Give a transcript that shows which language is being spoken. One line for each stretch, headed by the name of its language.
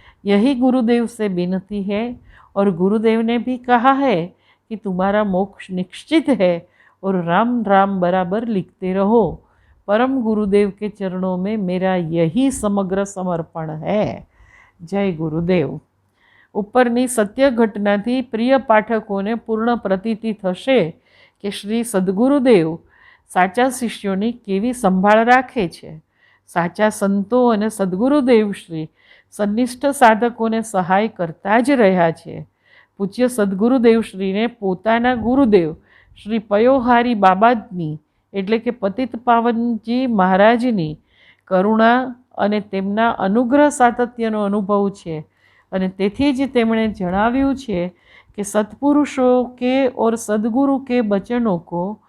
Hindi: यही गुरुदेव से विनती है और गुरुदेव ने भी कहा है कि तुम्हारा मोक्ष निश्चित है और राम राम बराबर लिखते रहो. परम गुरुदेव के चरणों में मेरा यही समग्र समर्पण है. जय गुरुदेव.
Gujarati: ઉપરની સત્ય ઘટનાથી પ્રિય પાઠકોને પૂર્ણ પ્રતીતિ થશે કે શ્રી સદગુરુદેવ સાચા શિષ્યોની કેવી સંભાળ રાખે છે. સાચા સંતો અને સદગુરુદેવ શ્રી સન્નિષ્ઠ સાધકોને સહાય કરતા જ રહ્યા છે. પૂજ્ય સદગુરુદેવ શ્રીને પોતાના ગુરુદેવ શ્રી પયોહારી બાબાની એટલે કે પતિત પાવનજી મહારાજની કરુણા અને તેમના અનુગ્રહ સાતત્યનો અનુભવ છે અને તેથી જ તેમણે જણાવ્યું છે
Hindi: कि सत्पुरुषों के और सदगुरु के वचनों को